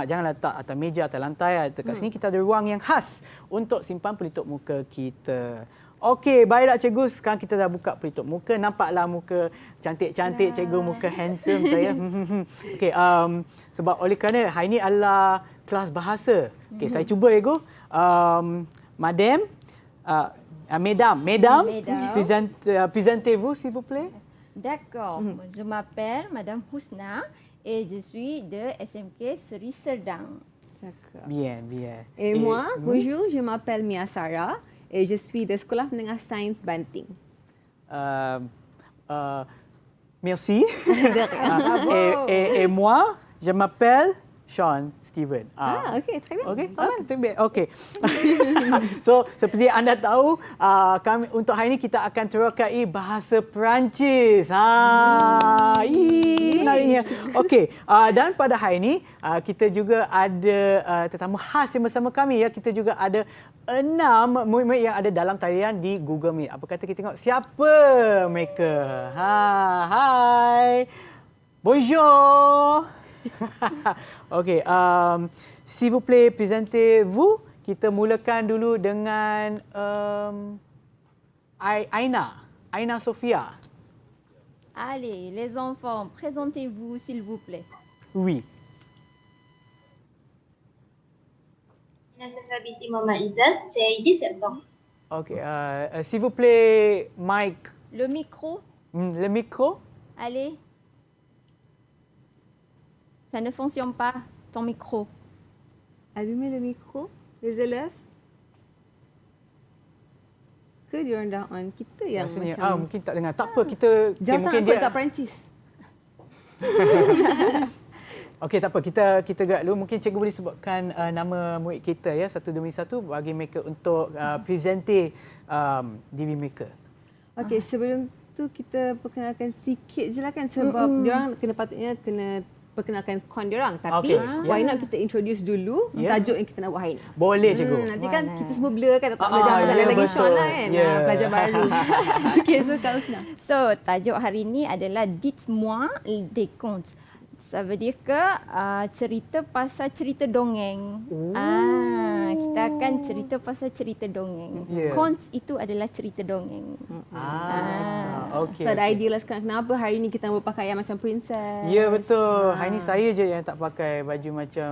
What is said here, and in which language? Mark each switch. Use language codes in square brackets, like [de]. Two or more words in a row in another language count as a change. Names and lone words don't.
[ms] Jangan letak atas meja, atas lantai. Dekat sini kita ada ruang yang khas untuk simpan pelitup muka kita. Okey, baiklah Cikgu. Sekarang kita dah buka pelitup muka. Nampaklah muka cantik-cantik Cikgu, muka handsome saya. Okey, sebab oleh kerana hari ini adalah kelas bahasa. Okey, saya cuba Cikgu. [fr] Mesdames, présentez-vous s'il vous plaît. D'accord. Je m'appelle Madame Husna et je suis de SMK Seri Serdang. D'accord. Bien. Et moi, bonjour, je m'appelle Mia Sarah et je suis de Sekolah Menengah Sains Banting. Merci. et moi, je m'appelle Sean Steven. Okey, très bien. Okey. [ms] So, seperti anda tahu, kami untuk hari ini kita akan terokai bahasa Perancis. Menariknya. Okey, dan pada hari ini kita juga ada tetamu khas yang bersama kami ya. Kita juga ada 6 murid-murid yang ada dalam talian di Google Meet. Apa kata kita tengok siapa mereka? [fr] Hai. Bonjour. Okey, s'il vous plaît, présentez-vous. [ms] Kita mulakan dulu dengan Aina Sophia. [fr] Allez, les enfants, présentez-vous s'il vous plaît. Oui. [ms] Saya binti Muhammad Izzat, saya 10 September. Okey, [fr] s'il vous plaît, Mike. Le micro. Le micro. Allez. Ça ne fonctionne pas, ton micro. Allumez le micro, les élèves. [ms] Ke diorang dah on? Kita yang Rasanya, macam... mungkin tak dengar. Tak apa, kita... Jauh mungkin sangat kat Perancis. Okey, tak apa. Kita gerak dulu. Mungkin cikgu boleh sebutkan nama murid kita ya, satu demi satu bagi mereka untuk presenter diri mereka. Okey, sebelum tu kita perkenalkan sikit je lah kan sebab diorang patutnya kena perkenalkan kon diorang. Tapi [en] why not [ms] kita introduce dulu tajuk yang kita nak buat hari ni. Boleh cikgu. Nanti kan kita semua blur kan, tak belajar lagi Sean lah kan. Pelajar baru. Okey, so Kak Husna. So, tajuk hari ini adalah Dites-moi des contes. [fr] Ça veut dire que [ms] cerita pasal cerita dongeng. Kita akan cerita pasal cerita dongeng. Contes itu adalah cerita dongeng. Okey. So ada idea lah sekarang kenapa hari ni kita berpakaian macam princess. Ya, betul. Hari ni saya je yang tak pakai baju macam